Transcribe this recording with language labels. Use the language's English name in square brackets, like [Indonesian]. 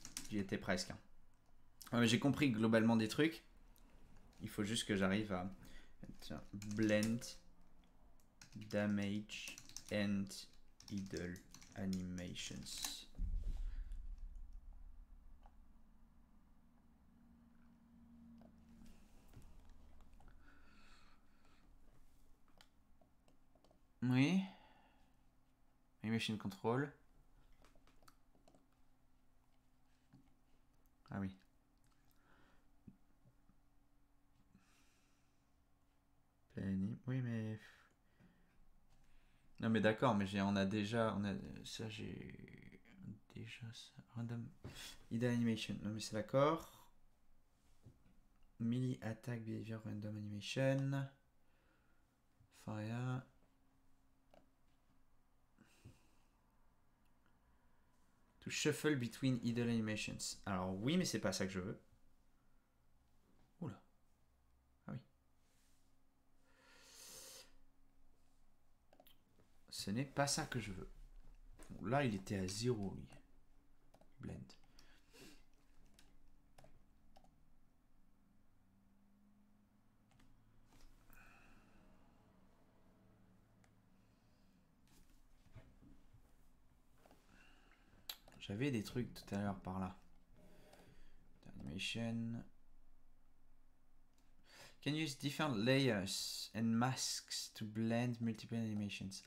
[French] J'y étais presque. Hein. Ouais, j'ai compris globalement des trucs. Il faut juste que j'arrive à... [English] Tiens, blend, damage, and idle animations. Oui. Animation control. [French] Ah oui. Oui, mais... Non, mais d'accord, mais on a déjà... ça, j'ai... Déjà ça. [English] Random... Idle animation. [French] Non, mais c'est d'accord. [English] Melee attack behavior random animation. Fire. To shuffle between idle animations. [French] Alors oui, mais c'est pas ça que je veux. Oula. Ah oui. Ce n'est pas ça que je veux. Donc là, il était à 0, lui. Blend. J'avais des trucs tout à l'heure par là. [English] Animation. Can use different layers and masks to blend multiple animations.